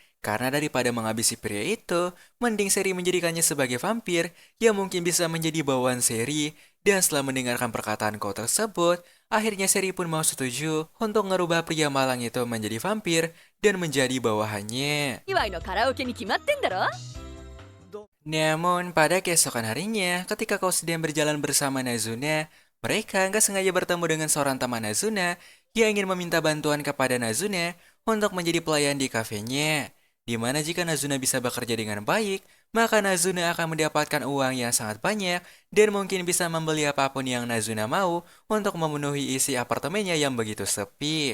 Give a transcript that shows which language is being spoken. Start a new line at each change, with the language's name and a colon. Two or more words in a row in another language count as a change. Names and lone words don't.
Indonesian: Karena daripada menghabisi pria itu, mending Seri menjadikannya sebagai vampir yang mungkin bisa menjadi bawaan Seri. Dan setelah mendengarkan perkataan Ko tersebut, akhirnya Seri pun mau setuju untuk ngerubah pria malang itu menjadi vampir dan menjadi bawahannya.
Japanese: 祝いのカラオケに決まってんだろ
Indonesian: Namun, pada keesokan harinya, ketika kau sedang berjalan bersama Nazuna, mereka nggak sengaja bertemu dengan seorang teman Nazuna yang ingin meminta bantuan kepada Nazuna untuk menjadi pelayan di kafenya. Di mana jika Nazuna bisa bekerja dengan baik, maka Nazuna akan mendapatkan uang yang sangat banyak dan mungkin bisa membeli apapun yang Nazuna mau untuk memenuhi isi apartemennya yang begitu sepi.